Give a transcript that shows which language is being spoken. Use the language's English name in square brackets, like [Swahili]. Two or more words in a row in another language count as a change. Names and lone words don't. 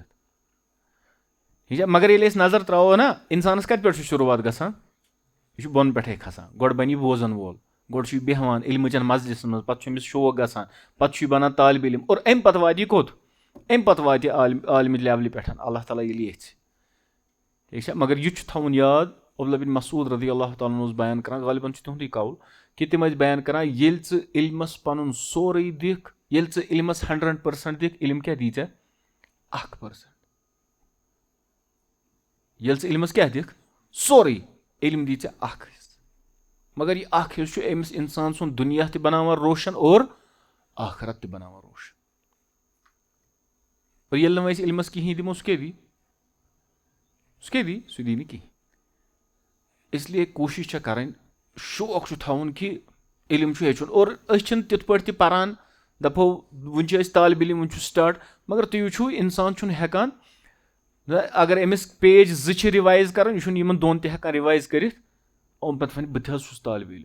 [Kashmiri] ٹھیٖک چھا مگر ییٚلہِ أسۍ نظر تراوو نا انسانس کتہِ پٮ۪ٹھ چھُ شروعات گژھان یہِ چھُ بۄنہٕ پٮ۪ٹھے کھسان گۄڈٕ بنہِ یہِ بوزن وول گۄڈٕ چھُ یہِ بیٚہوان علمٕچن مجلسن منٛز پتہٕ چھُ أمِس شوق گژھان پتہٕ چھُ یہِ بنان طالبہِ علم اور امہِ پتہٕ واتہِ یہِ کوٚت امہِ پتہٕ واتہِ یہِ عالمہِ لیولہِ پٮ۪ٹھ اللہ تعالیٰ ییٚلہِ یژھِ ٹھیٖک چھا مگر یہِ چھُ تھاوُن یاد عبداللہ بن مسعود [Arabic] رضی اللہ تعالیٰ عنہ [Kashmiri] اوس بیان کران غالباً چھُ تِہُنٛدُے قول کہِ تِم ٲسۍ بیان کران ییٚلہِ ژٕ علمس پنُن سورُے دِکھ ییٚلہِ ژٕ علمس 100% دِکھ علم کیاہ دی ژےٚ 1% ییٚلہِ ژٕ علمس کیاہ دِکھ سورُے علم دی ژےٚ 1 حِصہٕ مگر یہ اکھ یُس چھُ أمِس اِنسان سُنٛد دُنیا تہِ بناوان روشن اور آخرت تہِ بناوان روشن. اور ییٚلہِ نہٕ وۄنۍ أسۍ علمس کِہینۍ دِمو سُہ کیٛاہ دی؟ سُہ کیٛاہ دی؟ سُہ دی نہٕ کِہینۍ. [Urdu] اس لیے [Kashmiri] کوٗشِش چھےٚ کرٕنۍ, شوق چھُ تھاوُن کہِ علم چھُ ہیٚچھُن. اور أسۍ چھِنہٕ تِتھ پٲٹھۍ تہِ پران دپو وُنہِ چھِ أسۍ طالبہِ علم وُنہِ چھُ سٹاٹ, مگر تُہۍ وٕچھو اِنسان چھُنہٕ ہٮ۪کان اگر أمِس پیج 2 چھِ رِوایز کران یہِ چھُنہٕ یِمن 2 تہِ ہٮ۪کان رِوایز کٔرِتھ یِم پتہٕ وَنہِ بہٕ تہِ حظ چھُس طالبہِ علم.